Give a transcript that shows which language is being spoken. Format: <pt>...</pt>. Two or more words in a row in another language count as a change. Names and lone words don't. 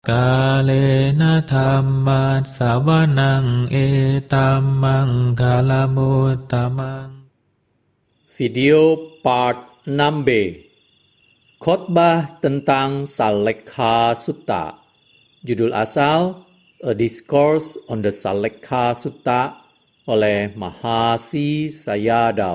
<pi>กาเลนะธัมมัสสวนังเอตัมมังคาลมุตตมัง</pi> <en>Video part</en> <id>6b Khotbah tentang Salekha Sutta. Judul asal A Discourse on the Salekha Sutta oleh Mahasi Sayadaw.</id>